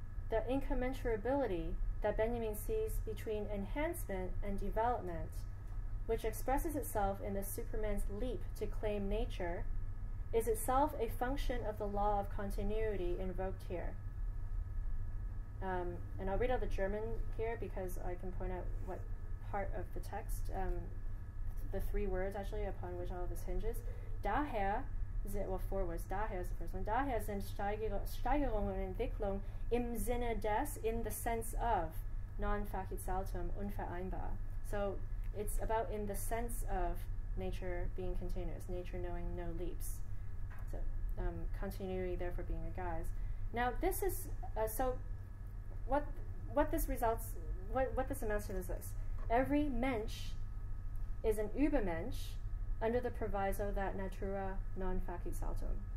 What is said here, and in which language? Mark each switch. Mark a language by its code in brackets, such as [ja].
[en] The incommensurability that Benjamin sees between enhancement and development, which expresses itself in the Superman's leap to claim nature, is itself a function of the law of continuity invoked here. And I'll read out the German here because I can point out what part of the text, the three words actually upon which all of this hinges. Daher, well, four words, daher is the first one. [de] Daher sind Steigerung und Entwicklung im Sinne des, [en] in the sense of, [la] non facit saltum, [de] unvereinbar. [en] So it's about in the sense of nature being continuous, nature knowing no leaps. So continuity therefore being a guise. Now this is, so what this amounts to is this. Every Mensch is an Übermensch under the proviso that [la] natura non facit saltum.